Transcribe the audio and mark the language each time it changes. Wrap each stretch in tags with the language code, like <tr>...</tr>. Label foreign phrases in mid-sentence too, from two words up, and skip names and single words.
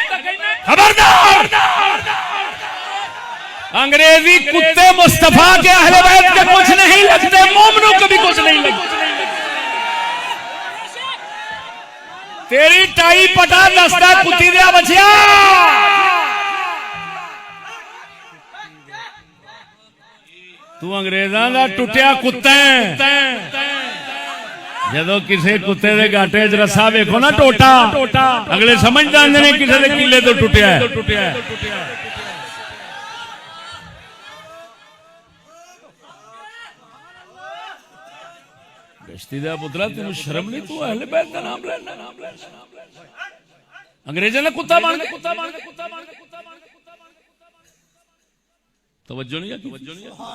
<ur>خبردار انگریزی کتے مصطفیٰ کے اہل بیت کے کچھ نہیں لگتے، مومنوں کو بھی کچھ نہیں لگتے۔</ur> <pa>تیری ٹائی پٹا دستا کتی دیا بچیا، تو انگریزاں دا ٹوٹیا کتا ہے۔ جدو کسی کتے دے گاٹے چ رسا ویکھو نا ٹوٹا، اگلے سمجھ جاندے نے کسی دے کلے تو ٹوٹیا ہے۔ گشتی دا پترا تینوں شرم نہیں؟ تو اہل بیت دا نام لینا، انگریزاں نے کتا بن کے توجہ نہیں۔</pa>